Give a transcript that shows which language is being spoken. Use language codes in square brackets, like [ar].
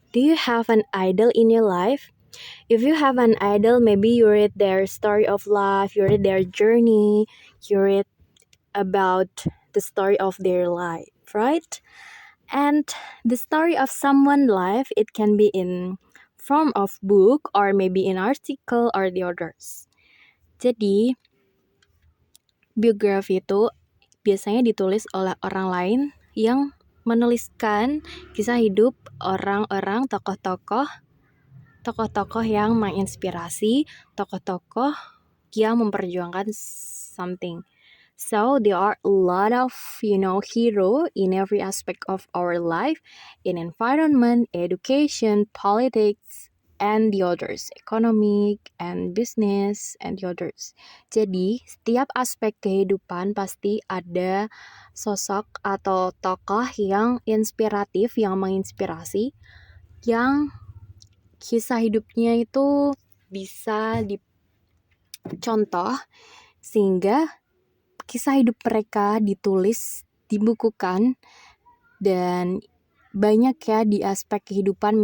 [en] Do you have an idol in your life? If you have an idol, maybe you read their story of life, you read their journey, you read about the story of their life, right? And the story of someone's life, it can be in form of book or maybe in article or the others. [id] Jadi, biografi itu biasanya ditulis oleh orang lain yang menuliskan kisah hidup orang-orang tokoh-tokoh yang menginspirasi, tokoh-tokoh yang memperjuangkan something. [en] So there are a lot of, hero in every aspect of our life, in environment, education, politics, and the others, economic and business, and the others. [id] Jadi, setiap aspek kehidupan pasti ada sosok atau tokoh yang inspiratif, yang menginspirasi, yang kisah hidupnya itu bisa dicontoh, sehingga kisah hidup mereka ditulis, dibukukan, dan banyak ya di aspek kehidupan.